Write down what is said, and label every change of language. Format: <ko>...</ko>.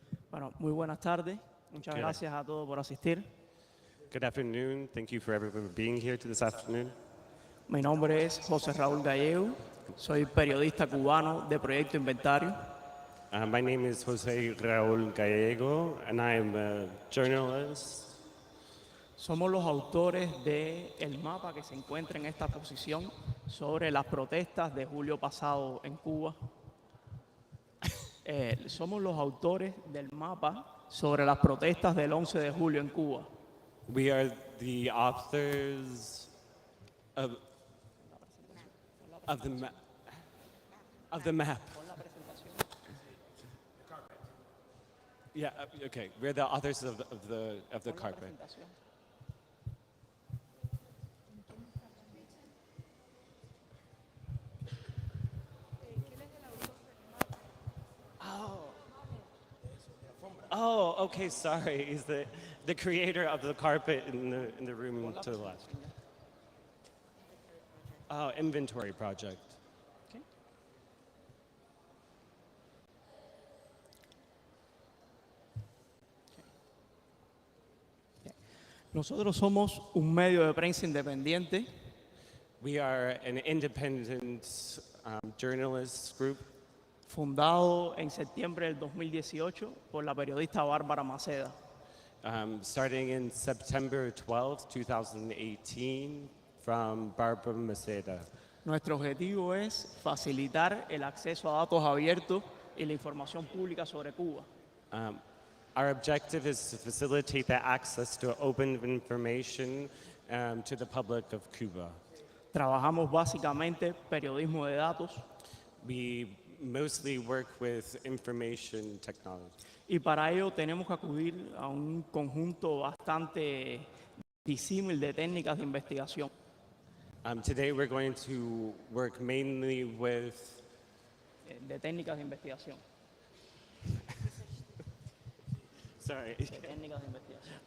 <es>Bueno, muy buenas tardes. Muchas gracias a todos por asistir.</es> <en>Good afternoon. Thank you for everyone for being here this afternoon.</en> <es>Mi nombre es José Raúl Gallego. Soy periodista cubano de Proyecto Inventario.</es> <en>My name is José Raúl Gallego, and I am a journalist.</en> <es>Somos los autores del mapa que se encuentra en esta exposición sobre las protestas de julio pasado en Cuba. Somos los autores del mapa sobre las protestas del 11 de julio en Cuba.</es> <en>We are the authors of the map. Yeah, okay. We're the authors of the carpet. Oh, okay, sorry. He's the creator of the carpet in the room to the left. Oh, inventory project. Okay.</en> <es>Nosotros somos un medio de prensa independiente.</es> <en>We are an independent journalist group.</en> <es>Fundado en septiembre del 2018 por la periodista Bárbara Maceda.</es> <en>Starting in September 12, 2018, from Barbara Maceda.</en> <es>Nuestro objetivo es facilitar el acceso a datos abiertos y la información pública sobre Cuba.</es> <en>Our objective is to facilitate the access to open information to the public of Cuba.</en> <es>Trabajamos básicamente periodismo de datos.</es> <en>We mostly work with information technology.</en> <es>Y para ello tenemos que acudir a un conjunto bastante disímil de técnicas de investigación.</es> <en>Today we're going to work mainly with</en> <es>De técnicas de investigación.</es> <en>Sorry.</en> <es>De técnicas de investigación.</es>